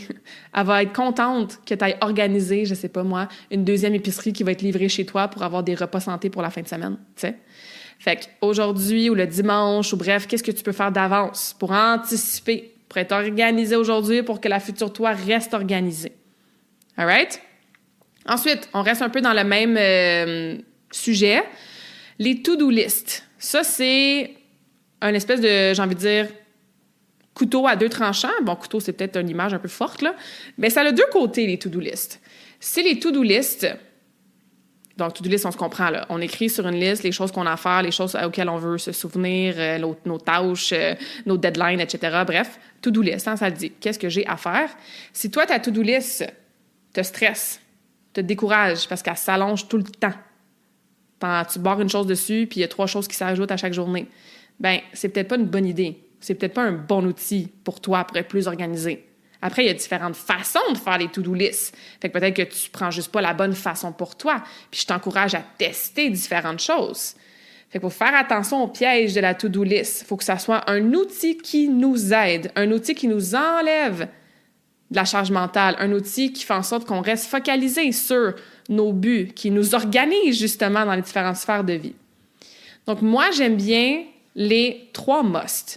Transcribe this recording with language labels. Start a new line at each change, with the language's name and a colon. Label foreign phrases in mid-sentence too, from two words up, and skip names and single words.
French: Elle va être contente que tu aies organisé, je sais pas moi, une deuxième épicerie qui va être livrée chez toi pour avoir des repas santé pour la fin de semaine, tu sais. Fait qu'aujourd'hui ou le dimanche ou bref, qu'est-ce que tu peux faire d'avance pour anticiper, pour être organisé aujourd'hui pour que la future toi reste organisée?
English: All right?
French: Ensuite, on reste un peu dans le même sujet.
English: Les to-do list.
French: Ça, c'est un espèce de, j'ai envie de dire, couteau à deux tranchants. Bon, couteau, c'est peut-être une image un peu forte, là. Mais ça a deux côtés, les
English: to-do list.
French: C'est les
English: to-do list. Donc, to-do list,
French: on se comprend, là. On écrit sur une liste les choses qu'on a à faire, les choses auxquelles on veut se souvenir, nos tâches, nos deadlines, etc. Bref,
English: to-do list,
French: hein, ça le dit. Qu'est-ce que j'ai à faire? Si toi, ta
English: to-do list
French: te stresse, te décourage parce qu'elle s'allonge tout le temps, tu barres une chose dessus, puis il y a 3 choses qui s'ajoutent à chaque journée. Bien, c'est peut-être pas une bonne idée. C'est peut-être pas un bon outil pour toi pour être plus organisé. Après, il y a différentes façons de faire les
English: to-do lists.
French: Fait que peut-être que tu prends juste pas la bonne façon pour toi. Puis je t'encourage à tester différentes choses. Fait qu'il faut faire attention au piège de la
English: to-do list.
French: Il faut que ça soit un outil qui nous aide, un outil qui nous enlève de la charge mentale, un outil qui fait en sorte qu'on reste focalisé sur nos buts, qui nous organise justement dans les différentes sphères de vie. Donc, moi, j'aime bien les 3 must.